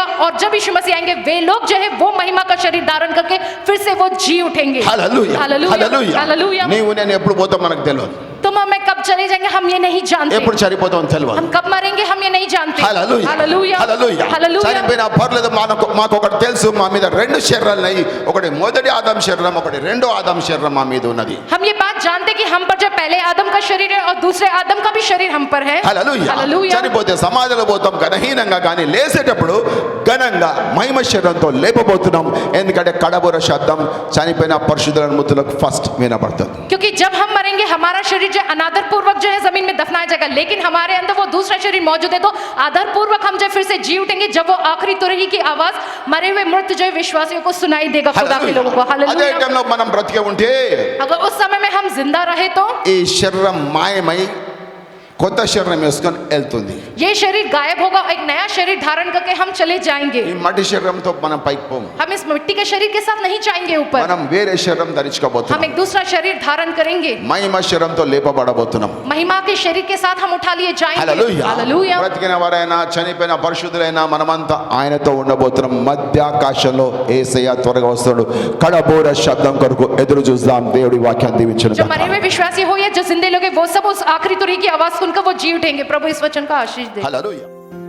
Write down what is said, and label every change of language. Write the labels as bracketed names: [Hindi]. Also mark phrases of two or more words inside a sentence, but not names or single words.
[Hindi] और जब यीशु मसीह आएंगे वे लोग जो है वो महिमा का शरीर धारण करके फिर से वो जी उठेंगे। [Telugu] హల్లెలూయా [Hindi] हालेलुया [Telugu] హల్లెలూయా [Hindi] हालेलुया। [Telugu] నీవు నేను ఎప్పుడు పోతాం మనకు తెలియదు, [Hindi] तुम हमें कब चले जाएंगे हम ये नहीं जानते, [Telugu] ఎప్పుడు చనిపోతాం తెలియదు. [Hindi] हम कब मरेंगे हम ये नहीं जानते। [Telugu] హల్లెలూయా [Hindi] हालेलुया [Telugu] హల్లెలూయా [Hindi] हालेलुया। [Telugu] చనిపోయినా పర్లేదు, మాకు ఒకటి తెలుసు, మా మీద రెండు శరీరాలు ఉన్నాయి, ఒకటి మొదటి ఆదం శరీరం, ఒకటి రెండో ఆదం శరీరం మా మీద ఉన్నది. [Hindi] हम ये बात जानते कि हम पर जो पहले आदम का शरीर है और दूसरे आदम का भी शरीर हम पर है। [Telugu] హల్లెలూయా [Hindi] हालेलुया। [Telugu] చనిపోతే సమాధిలో పోతాం ఘనహీనంగా, కానీ లేసేటప్పుడు ఘనంగా మహిమ శరీరంతో లేపబోతున్నాం. ఎందుకంటే కడబుర శబ్దం చనిపోయిన పరిశుద్ధుల మృతులకు ఫస్ట్ వినబడుతుంది. [Hindi] क्योंकि जब हम मरेंगे हमारा शरीर जो अनादर पूर्वक जो है जमीन में दफनाया जाएगा, लेकिन हमारे अंदर वो दूसरा शरीर मौजूद है तो आदर पूर्वक हम जो फिर से जी उठेंगे जब वो आखिरी तुरही की आवाज मरे हुए मृत जो है विश्वासियों को सुनाई देगा, खुदा के लोगों को। [Telugu] అదే [Hindi] हालेलुया। [Telugu] టైంలో మనం బ్రతికే ఉంటే [Hindi] अगर उस समय में हम जिंदा रहे तो [Telugu] ఈ శరీరం మాయమై కొత్త శరీరం వేసుకొని వెళ్తుంది. [Hindi] ये शरीर गायब होगा, एक नया शरीर धारण करके हम चले जाएंगे। [Telugu] ఈ మట్టి శరీరంతో మనం పైకి పోము, [Hindi] हम इस मिट्टी के शरीर के साथ नहीं जाएंगे ऊपर, [Telugu] మనం వేరే శరీరం [Hindi] हम [Telugu] ధరించుకోబోతున్నాం. [Hindi] एक दूसरा शरीर धारण करेंगे, [Telugu] మహిమ శరీరంతో లేపబడబోతున్నాం. [Hindi] महिमा के शरीर के साथ हम उठा लिए जाएंगे। [Telugu] హల్లెలూయా [Hindi] हालेलुया। [Telugu] బ్రతికిన వారైనా చనిపోయిన పరిశుద్ధులైనా మనమంతా ఆయనతో ఉండబోతున్నాం. మధ్యాకాశంలో యేసయ్య త్వరగా వస్తాడు. కడబోర శబ్దం కొరకు ఎదురు చూద్దాం. దేవుడి వాక్యాన్ని దీవించును [Hindi] जो मरे हुए विश्वासी हो या जो जिंदे लोग हैं, वो सब उस आखिरी तुरही की आवाज सुनकर वो जी उठेंगे। प्रभु इस वचन का आशीष दे। [Telugu] హల్లెలూయా.